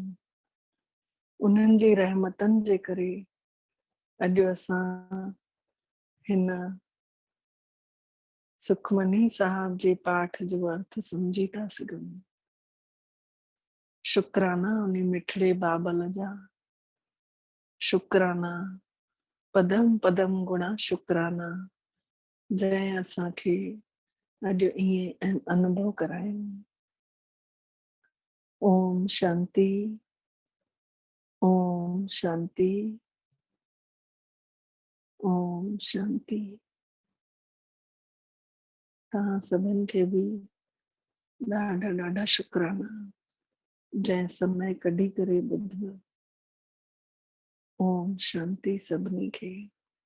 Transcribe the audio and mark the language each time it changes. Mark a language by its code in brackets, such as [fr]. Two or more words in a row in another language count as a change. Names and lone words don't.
[sd] उन्हनि जी रहमतनि जे करे अॼु असां हिन सुखमनी साहब जे पाठ जो अर्थ समझी था सघूं। शुक्राना उन मिठड़े बाबल जा, शुक्राना पदम पदम गुणा शुक्राना, जंहिं असांखे अॼु ईअं अनुभव करायो। ओम शांति, ओम शांति, ओम शांति। तव्हां सभिनि खे बि ॾाढा ॾाढा शुक्राना जंहिं समय कढी करे ॿुधो। ओम शांति सभिनी खे।